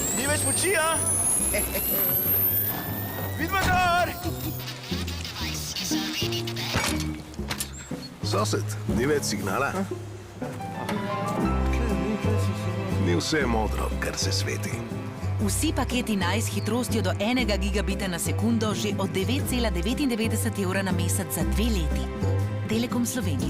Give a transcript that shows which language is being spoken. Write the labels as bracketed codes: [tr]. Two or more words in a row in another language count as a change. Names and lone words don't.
[sl] več moči, a? Vidva gor! [en] Device is already dead. [sl] Sosed, ni več signala? Ni vse modro, kar se sveti. Vsi paketi Nice s hitrostjo do 1 gigabita na sekundo že od 9,99 evra na mesec za 2 leti. Telekom Slovenije.